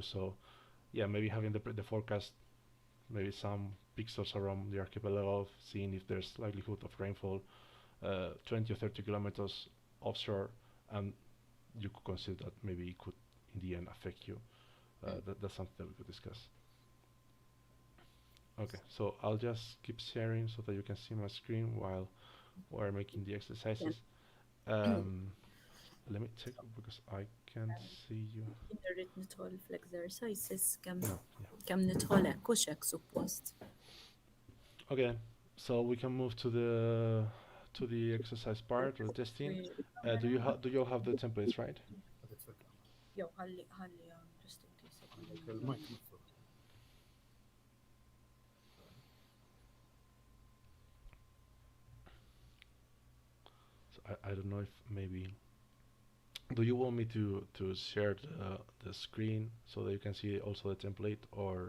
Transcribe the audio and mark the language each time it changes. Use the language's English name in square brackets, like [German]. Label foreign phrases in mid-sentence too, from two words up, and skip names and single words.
[English] So yeah, maybe having the forecast, maybe some pixels around the archipelago, seeing if there's likelihood of rainfall 20 or 30 kilometers offshore, and you could consider that maybe it could in the end affect you. That's something that we could discuss. Okay, so I'll just keep sharing so that you can see my screen while we're making the exercises. Let me check because I can't see you. [Maltese] Irrid nidħol fl-exercises kemm [English] No, [Maltese] nidħol hekk u x'hekk suppost. [English] Okay, so we can move to the exercise part or testing. Do you all have the templates, right? [Maltese] Jew ħalli [English] just in case. So I don't know if maybe. Do you want me to share the screen so that you can see also the template, or?